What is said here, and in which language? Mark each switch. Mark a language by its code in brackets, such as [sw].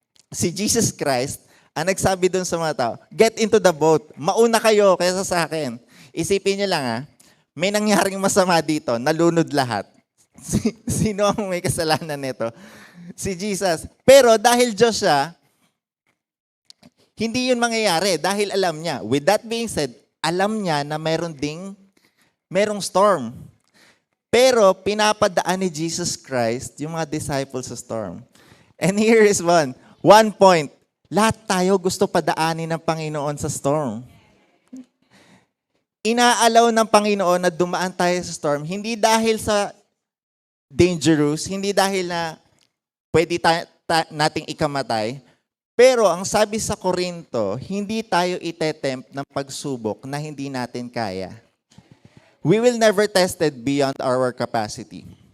[tl] Si Jesus Christ, ang nagsabi dun sa mga tao, [en] get into the boat. [tl] Mauna kayo kaysa sa akin. Isipin niyo lang may nangyaring masama dito, nalunod lahat. Sino ang may kasalanan nito? Si Jesus. Pero dahil Diyos siya, hindi yun mangyayari dahil alam niya. [en] With that being said, [tl] alam niya na merong storm. Pero pinapadaan ni Jesus Christ yung mga disciples sa storm. [en] And here is one point. [tl] Lahat tayo gusto padaanin ng Panginoon sa storm. Inaalaw ng Panginoon na dumaan tayo sa storm, hindi dahil sa dangerous, hindi dahil na pwede nating ikamatay, pero ang sabi sa Korinto, hindi tayo itetempt ng pagsubok na hindi natin kaya. [en] We will never tested beyond our capacity.